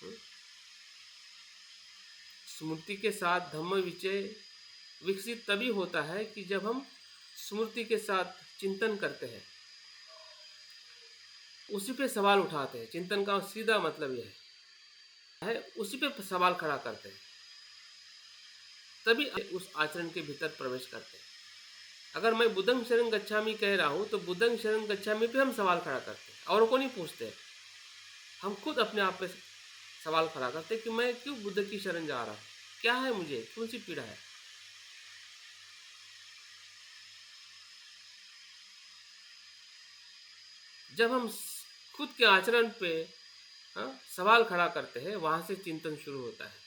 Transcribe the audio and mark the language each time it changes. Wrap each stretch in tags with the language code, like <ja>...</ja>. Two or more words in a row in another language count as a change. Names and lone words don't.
<hi>स्मृति के साथ धम्म विचय विकसित तभी होता है कि जब हम स्मृति के साथ चिंतन करते हैं, उसी पे सवाल उठाते हैं। चिंतन का सीधा मतलब यह है उसी पे सवाल खड़ा करते हैं, तभी उस आचरण के भीतर प्रवेश करते हैं। अगर मैं</hi> <pi>बुद्धं शरणं गच्छामि</pi> <hi>कह रहा हूँ, तो</hi> <pi>बुद्धं शरणं गच्छामि</pi> <hi>पे हम सवाल खड़ा करते हैं, औरों को नहीं पूछते। हम खुद अपने आप पे सवाल खड़ा करते हैं कि मैं क्यों बुद्ध की शरण जा रहा हूँ, क्या है मुझे, कौन सी पीड़ा है। जब हम खुद के आचरण पे, हाँ, सवाल खड़ा करते हैं, वहाँ से चिंतन शुरू होता है।</hi>